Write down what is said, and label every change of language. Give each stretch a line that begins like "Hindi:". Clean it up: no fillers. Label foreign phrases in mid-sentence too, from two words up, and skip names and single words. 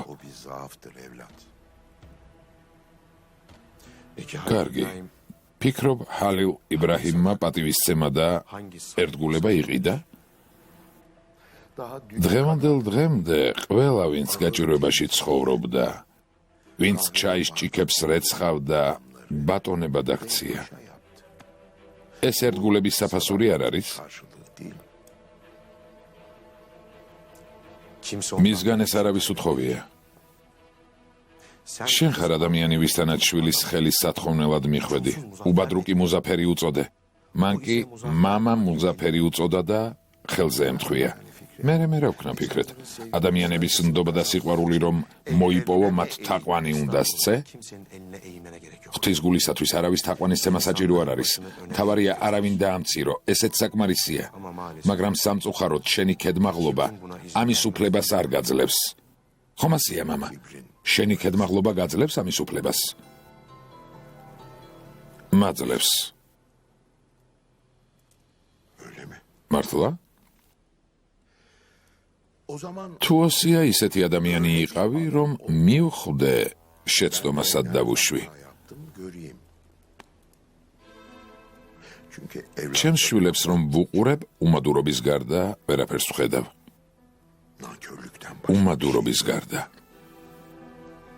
Turkish: o bir zaaftır evlat. Peki
Georgian: კარგი. ფიქრობ, ჰალილ იბრაჰიმმა პატივისცემა და ერთგულება იყიდა?
Turkish: Daha
Georgian: დღევანდელ დღემდე ყველა, ვინც გაჭირვებაში ცხოვრობდა, ვინც ჩაის ჭიქებს რეცხავდა, ბატონება დაქცია. ეს ერთგულების საფასური არ არის?
Turkish: karşılığı değil. kimse
Georgian: მისგან ეს არავის უთხოვია. შენ ხარ ადამიანი, ვისთანაც შვილის ხელის სათხოვნელად მიხვედი. უბადრუკი მუზაფერი უწოდე. მან კი მამა მუზაფერი უწოდა და ხელზე ემთხვია. მე რა ვქნა ფიქრეთ? ადამიანების ნდობა და სიყვარული რომ მოიპოვო, მათ თაყვანი უნდა სცე?
Turkish: kimsenin eline eğmene gerek yok.
Georgian: ღვთის გულისათვის არავის თაყვანის ცემა საჭირო არ არის. თავარია არავინ დაამცირო, ესეც საკმარისია. მაგრამ სამწუხაროდ შენი ქედმაღლობა ამის უფლებას არ გაძლევს. ხომ ასეა, მამა? შენი ქედმაღლობა გაძლევს ამის უფლებას? მაძლევს.
Turkish: Öyle mi?
Georgian: მართლა?
Turkish: O zaman
Georgian: თუ ასეა, ისეთი ადამიანი იყავი, რომ მივხვდე შეცდომასად დავუშვი.
Turkish: yaptım göreyim. Çünkü evlat
Georgian: ჩემს შვილებს რომ ვუყურებ, უმადურობის გარდა ვერაფერს ვხედავ.
Turkish: nankörlükten
Georgian: უმადურობის გარდა.